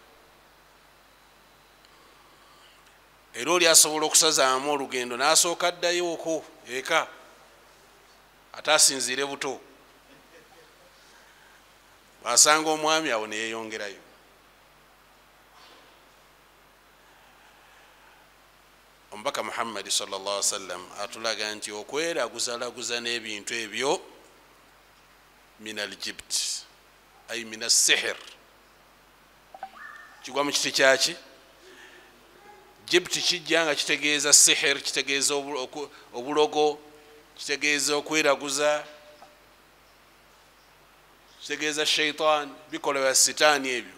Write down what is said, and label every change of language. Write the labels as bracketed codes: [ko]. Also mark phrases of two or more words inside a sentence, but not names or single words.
[lg] Era oli asobola okusazaamu olugendo n'asooka addayooko eka ate asinziire buto. Asanga omwami awo neyeyongerayo. Omubaka Muhammad [ar] صلى الله عليه وسلم [lg] atulaga nti okweraguzalaguza n'ebintu ebyo [ar] من الجبت أي من السحر [lg] kigwa mu kiti kyaki. Jibt kijja nga kitegeeza sihir, kitegeeza obulogo, kitegeeza okweraguza, kitegeeza shaitan, bikolebwa sitaani ebyo.